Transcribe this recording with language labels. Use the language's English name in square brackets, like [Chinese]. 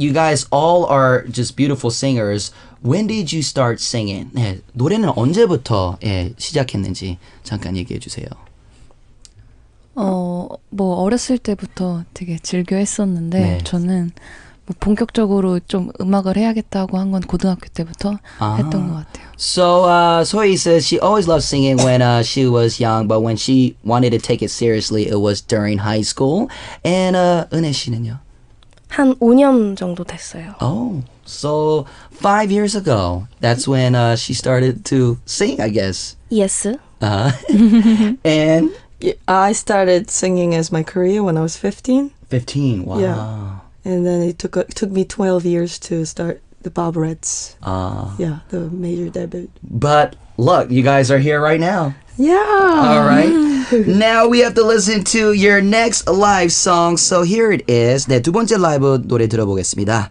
[English] You guys all are just beautiful singers. When did you start singing? [Korean] 네, 노래는 언제부터 시작했는지 잠깐 얘기해 주세요. 뭐 어렸을 때부터 되게 즐겨 했었는데 네. 저는 뭐 본격적으로 좀 음악을 해야겠다고 한 건 고등학교 때부터 했던 것 같아요. [English] So Sohee says she always loved singing when she was young, but when she wanted to take it seriously, it was during high school. [Korean] And 은혜 씨는요? 한 5년 정도 됐어요. [English] Oh, so 5 years ago, that's when she started to sing, I guess. Yes. And I started singing as my career when I was 15. 15, wow. Yeah. And then it took me 12 years to start the Barberettes. Yeah, the major debut. But look, you guys are here right now. Yeah. All right. Now we have to listen to your next live song. So here it is. [Korean] 네, 두 번째 라이브 노래 들어보겠습니다.